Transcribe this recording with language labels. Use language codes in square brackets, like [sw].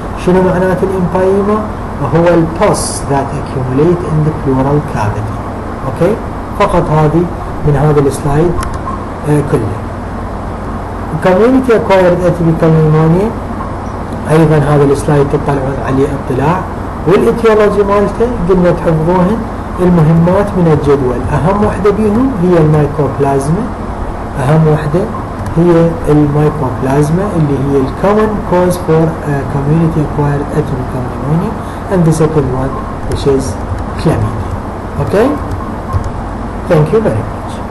[ar] شنو معنات الامبايما؟ هو [en] البus that accumulate in the pleural cavity. [ar] اوكي فقط هذه من هذا السلايد كله. [en] community acquired atypical pneumonia [ar] ايضا هذا السلايد تطلعون عليه اطلاع والاتيولوجي مالته قلنا تحفظوهن. المهمات من الجدول اهم وحده بيهم هي المايكوبلازما. اهم وحده هي المايكوبلازما اللي هي [en] common cause for community acquired atypical pneumonia and the second one which is chlamydia. Okay, thank you very much.